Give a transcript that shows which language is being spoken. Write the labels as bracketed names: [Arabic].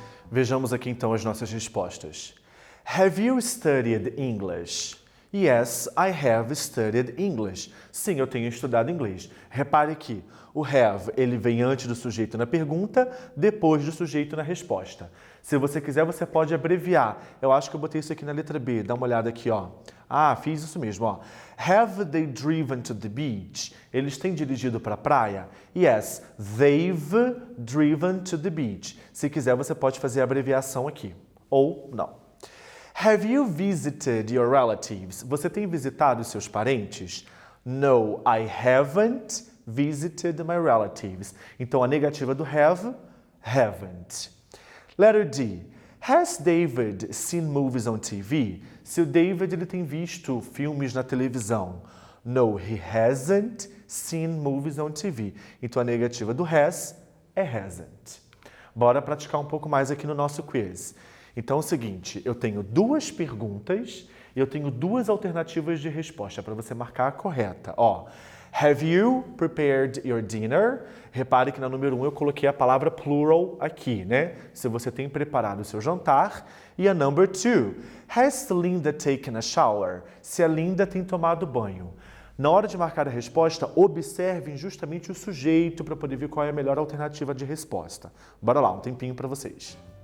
[Portuguese] Vejamos aqui então as nossas respostas. [English] Have you studied English? Yes, I have studied English. [Portuguese] Sim, eu tenho estudado inglês. Repare que o have, ele vem antes do sujeito na pergunta, depois do sujeito na resposta. Se você quiser, você pode abreviar. Eu acho que eu botei isso aqui na letra B. Dá uma olhada aqui, ó. Ah, fiz isso mesmo, ó. [English] Have they driven to the beach? [Portuguese] Eles têm dirigido para a praia? [English] Yes, they've driven to the beach. [Portuguese] Se quiser, você pode fazer a abreviação aqui. Ou não. [English] Have you visited your relatives? [Portuguese] Você tem visitado os seus parentes? [English] No, I haven't visited my relatives. [Portuguese] Então, a negativa do have, haven't. [English] Letter D. Has David seen movies on TV? [Portuguese] Se o David ele tem visto filmes na televisão. [English] No, he hasn't seen movies on TV. [Portuguese] Então, a negativa do has é hasn't. Bora praticar um pouco mais aqui no nosso quiz. Então é o seguinte, eu tenho duas perguntas e eu tenho duas alternativas de resposta para você marcar a correta. [English] Ó, have you prepared your dinner? [Portuguese] Repare que na número 1 eu coloquei a palavra plural aqui, né? Se você tem preparado o seu jantar. [English] E a number 2, has Linda taken a shower? [Portuguese] Se a Linda tem tomado banho. Na hora de marcar a resposta, observem justamente o sujeito para poder ver qual é a melhor alternativa de resposta. Bora lá, um tempinho para vocês.